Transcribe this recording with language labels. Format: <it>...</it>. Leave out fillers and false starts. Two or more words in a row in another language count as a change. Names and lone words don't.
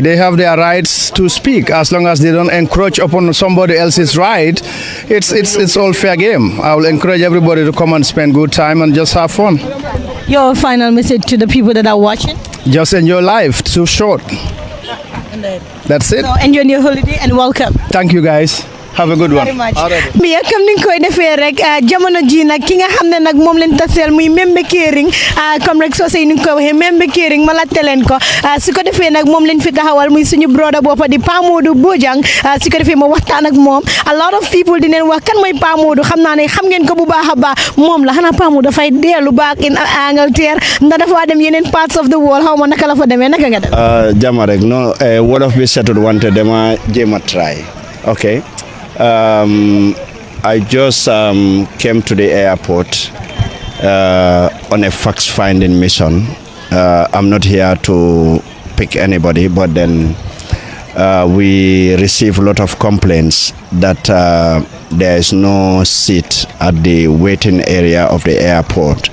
<en>They have their rights to speak. As long as they don't encroach upon somebody else's right, it's all fair game. I will encourage everybody to come and spend good time and just have fun. Your final message to the people that are watching? Just enjoy life. It's too short. That's it. So enjoy your holiday and welcome. Thank you, guys. Have a good one.</en> <wo>Mia comme ni koy defee rek jamono ji nag ki nga xam ne nag moom leen taseel muy Membe Kering comme rek soo sey ni ko waxee Membe Kering ma laajte leen ko su ko defee nag moom leen fi taxawal muy suñu broda boppa di Pa Modou Bojang su ko defee ma waxtaan ak moom</wo> <en>a lot of people</en> <wo>di neen wax kan mooy Pa Modou xam naa ne xam ngeen ko bu baax a baax moom la xanaa Pa Modou dafay dellu</wo> <en>back in</en> <wo>Angleterre ndax dafa dem yeneen</wo> <en>parts of the world</en> <wo>xaw ma naka la fa demee naka nga dem jama rek no wolof bi setut wante dama jéem a try.</wo> <en>Okay. I just came to the airport on a fact-finding mission. I'm not here to pick anybody, but then we receive a lot of complaints that there is no seat at the waiting area of the airport.</en>